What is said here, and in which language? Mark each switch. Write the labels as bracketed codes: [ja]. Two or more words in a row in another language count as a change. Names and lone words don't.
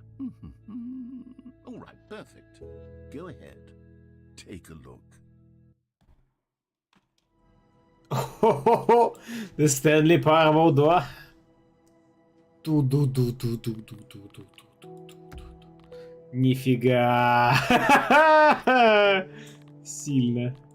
[en] All right, perfect. Go ahead. Take a look. Хо-хо-хо! The Stanley Parable 2. Ту-ду-ду-ду-ду-ду-ду-ду-ду-ду-ду-ду. [ru] Нифига! Сильно.